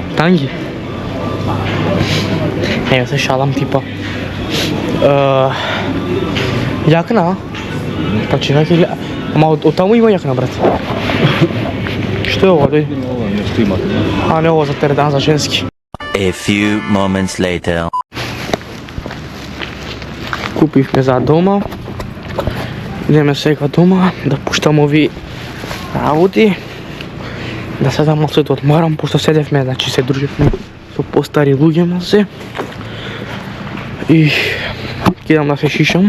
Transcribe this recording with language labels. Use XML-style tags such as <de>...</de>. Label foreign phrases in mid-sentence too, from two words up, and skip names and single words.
<mk>Танги. Еве се шалам типа. Јакна? Па чекај ќе... Ама од таму има јакна, брат. Што е ова, дој? Ова нешто има. А не ова за тередан за женски.</mk> <en>A few moments later.</en> <mk>Купивме за дома. Идеме сега дома да пуштам ови работи. Да седам малце да одмарам, пошто седевме, значи се дружевме со постари луѓе малце. И ќе идам да се шишам.</mk>